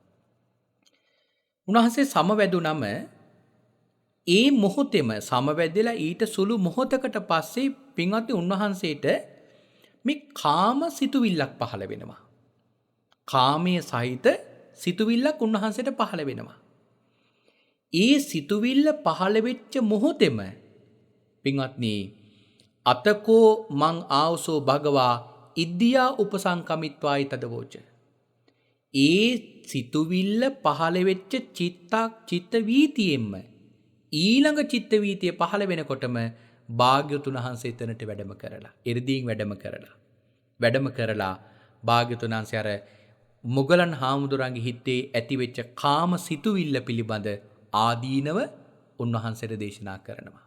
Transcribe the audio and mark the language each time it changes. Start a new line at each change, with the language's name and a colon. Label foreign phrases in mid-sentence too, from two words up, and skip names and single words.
Sinhala: උන්වහන්සේ සමවැදුනම ඒ මොහොතේම සමවැදලා ඊට සුළු මොහොතකට පස්සේ පින්වත්නි උන්වහන්සේට මේ කාම සිතුවිල්ලක් පහළ වෙනවා. කාමයේ සහිත සිතුවිල්ලක් උන්වහන්සේට පහළ වෙනවා. ඒ සිතුවිල්ල පහළ වෙච්ච මොහොතේම පින්වත්නි
Pali: අතකෝ මං ආවසෝ භගවා ඉද්දියා උපසංකමිත්වායි තදවෝච.
Sinhala: ඒ සිතුවිල්ල පහළ වෙච්ච චිත්ත වීතියෙන්ම ඊළඟ චිත්ත වීතිය පහළ වෙනකොටම භාග්‍යවතුන් වහන්සේ එතනට වැඩම කරලා එ르දීන් වැඩම කරලා භාග්‍යවතුන් වහන්සේ අර මුගලන් හාමුදුරන්ගේ හිතේ ඇතිවෙච්ච කාම සිතුවිල්ල පිළිබඳ ආදීනව උන්වහන්සේට දේශනා කරනවා.